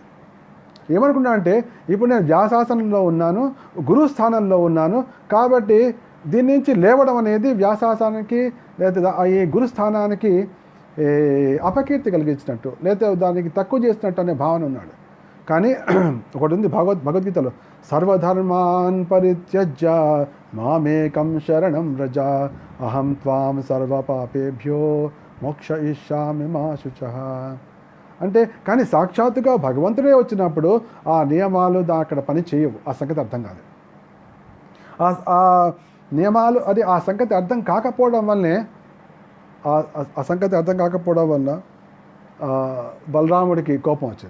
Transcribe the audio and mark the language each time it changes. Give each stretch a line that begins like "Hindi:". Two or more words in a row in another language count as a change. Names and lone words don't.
Telugu: ఏమనుకున్నా అంటే, ఇప్పుడు నేను వ్యాసాసనంలో ఉన్నాను, గురుస్థానంలో ఉన్నాను, కాబట్టి దీని నుంచి లేవడం అనేది వ్యాసాసనానికి లేదా ఈ గురుస్థానానికి అపకీర్తి కలిగించినట్టు, లేదా దానికి తక్కువ చేసినట్టు అనే భావన ఉన్నాడు. కానీ ఒకటి ఉంది భగవద్గీతలో,
Sanskrit: సర్వధర్మాన్ పరిత్యజ్య మామేకం శరణం వ్రజ అహం త్వాం సర్వపాపేభ్యో మోక్షయిష్యామి మా శుచః.
Telugu: అంటే కానీ సాక్షాత్తుగా భగవంతుడే వచ్చినప్పుడు ఆ నియమాలు అక్కడ పని చేయవు. ఆ సంగతి అర్థం కాదు. ఆ నియమాలు అది ఆ సంగతి అర్థం కాకపోవడం వల్లనే బలరాముడికి కోపం వచ్చింది.